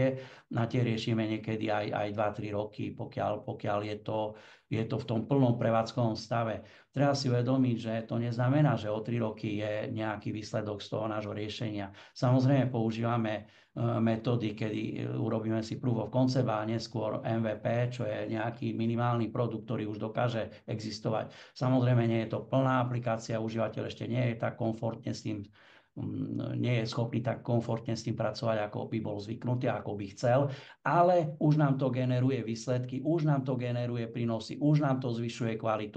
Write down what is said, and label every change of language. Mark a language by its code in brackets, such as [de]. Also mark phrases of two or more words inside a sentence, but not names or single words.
[sk] Na tie riešime niekedy aj 2-3 roky, pokiaľ je to v tom plnom prevádzkovom stave. Treba si uvedomiť, že to neznamená, že o 3 roky je nejaký výsledok z toho nášho riešenia. Samozrejme používame metódy, kedy urobíme si [en] proof of concept [sk] a neskôr MVP, čo je nejaký minimálny produkt, ktorý už dokáže existovať. Samozrejme nie je to plná aplikácia, užívateľ ešte nie je tak komfortne s tým, nie je schopný tak komfortne s tým pracovať, ako by bol zvyknutý, ako by chcel, ale už nám to generuje výsledky, už nám to generuje prínosy, už nám to zvyšuje kvalitu.